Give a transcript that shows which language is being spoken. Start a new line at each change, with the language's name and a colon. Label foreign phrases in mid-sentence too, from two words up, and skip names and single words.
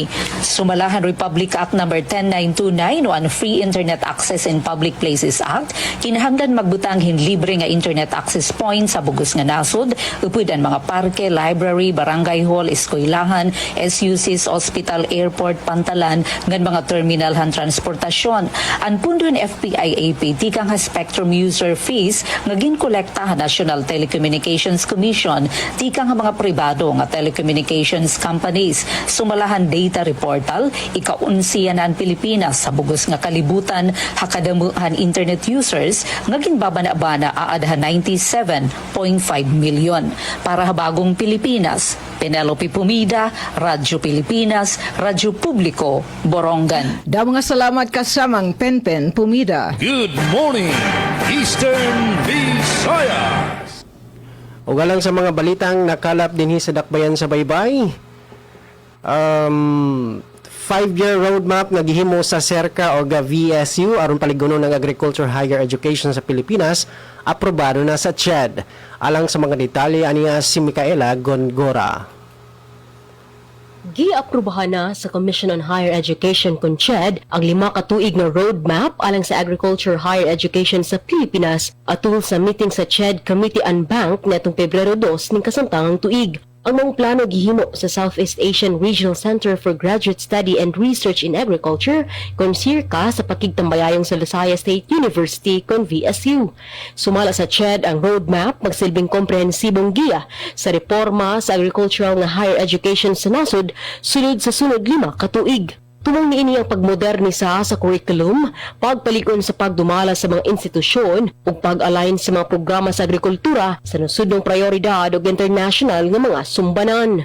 Waray: Sumalahan Republic Act No. 10929 o ang Free Internet Access in Public Places Act, kinahanglan magbutang hin libre nga
English: internet access points
Waray: sa bugos nga nasod upod ang mga parke, library, barangay hall, eskwelahan, SUCs, hospital, airport, pantalan, ngan mga terminal han transportasyon. Ang pundon FPIAP tikang ha
English: spectrum user fees
Waray: nga ginkolekta ha National Telecommunications Commission tikang ha mga pribado nga
English: telecommunications companies.
Waray: Sumalahan
English: data reportal
Waray: ikaunsiyan ang Pilipinas sa bugos nga kalibutan ha kadamuhan
English: internet users
Waray: nga ginbabana-bana aad ha 97.5 million. Para ha bagong Pilipinas, Penelope Pumida, Radyo Pilipinas, Radyo Publiko, Borongan. Daw mga salamat kasamang Penpen Pumida.
English: Good morning, Eastern Visayas.
Cebuano: Ugalang sa mga balitang nakalap dinhi sa dakbayan sa baybay. 5-year roadmap nga gihimo sa SERCA o VSU aron paligunon ng
English: agriculture higher education
Cebuano: sa Pilipinas aprobado na sa CHED. Alang sa mga detalye aniya si Micaela Gongora. Giaprubahan na sa Commission on Higher Education kun CHED ang 5 ka tuig na roadmap alang sa
English: agriculture higher education
Cebuano: sa Pilipinas atol sa meeting sa CHED Committee on Bank netong Pebrero 2 ning kasamtangang tuig. Ang mga plano gihimo sa Southeast Asian Regional Center for Graduate Study and Research in Agriculture kon SIRCA sa pakigtambayayong sa Visayas State University kon VSU. Sumala sa CHED ang roadmap magsilbing komprehensibong giya sa reforma sa agricultural nga
English: higher education
Cebuano: sa nasod sunod sa sunod 5 ka tuig. Tumong niini ang pagmodernisa sa curriculum, pagpalikon sa pagdumala sa mga institusyon ug pag-align sa mga programa sa agrikultura sa nasudnong prioridad ug international nga mga sumbanan.